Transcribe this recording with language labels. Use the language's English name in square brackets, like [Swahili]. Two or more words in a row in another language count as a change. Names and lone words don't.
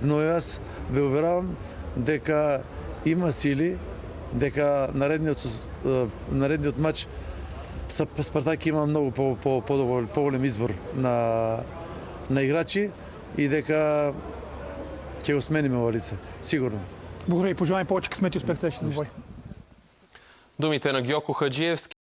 [Macedonian] Но јас ве уверавам дека има сили, дека наредниот матч Спартак има многу поголем избор на играчи и дека ќе го смениме во лице, сигурно. [Bulgarian] Благодаря и пожелавам повече късмет и успех следващия двубой. Думите на Георги Хаджиевски.